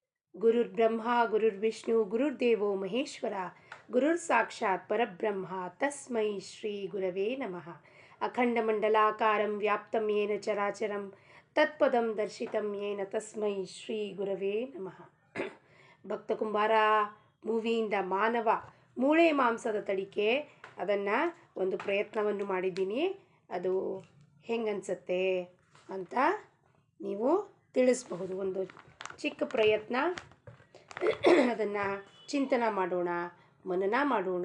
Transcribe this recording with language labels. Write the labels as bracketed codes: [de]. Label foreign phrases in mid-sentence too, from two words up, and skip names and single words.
[sa] ಗುರುರ್ಬ್ರಹ್ಮ ಗುರುರ್ವಿಷ್ಣು ಗುರುರ್ದೇವೋ ಮಹೇಶ್ವರ ಗುರುರ್ ಸಾಕ್ಷಾತ್ ಪರಬ್ರಹ್ಮ ತಸ್ಮೈ ಶ್ರೀ ಗುರವೇ ನಮಃ. ಅಖಂಡಮಂಡಲಾಕಾರಂ ವ್ಯಾಪ್ತಂ ಯೇನ ಚರಾಚರಂ ತತ್ಪದಂ ದರ್ಶಿತಂ ಯೇನ ತಸ್ಮೈ ಶ್ರೀ ಗುರವೇ ನಮಃ. [kn] ಭಕ್ತ ಕುಂಬಾರ ಮೂವಿಯಿಂದ ಮಾನವ ಮೂಳೆ ಮಾಂಸದ ತಡಿಕೆ ಅದನ್ನು ಒಂದು ಪ್ರಯತ್ನವನ್ನು ಮಾಡಿದ್ದೀನಿ. ಅದು ಹೆಂಗನ್ಸುತ್ತೆ ಅಂತ ನೀವು ತಿಳಿಸಬಹುದು. ಒಂದು ಚಿಕ್ಕ ಪ್ರಯತ್ನ, ಅದನ್ನು ಚಿಂತನ ಮಾಡೋಣ, ಮನನ ಮಾಡೋಣ.